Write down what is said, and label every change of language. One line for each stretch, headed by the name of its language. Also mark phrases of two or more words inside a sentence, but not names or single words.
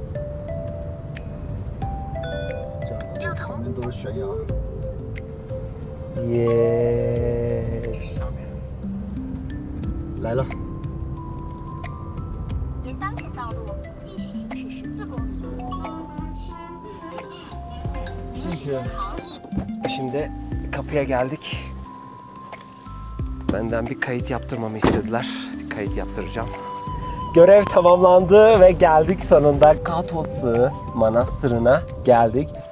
Chinese: 这样旁边都是悬崖。
English: Yes.
Chinese: 来了。沿当前道路继续行驶14公里。进去。
Turkish: Şimdi kapıya geldik. Benden bir kayıt yaptırmamı istediler. Bir kayıt yaptıracağım. Görev tamamlandı ve geldik sonunda Katosu Manastırı'na geldik.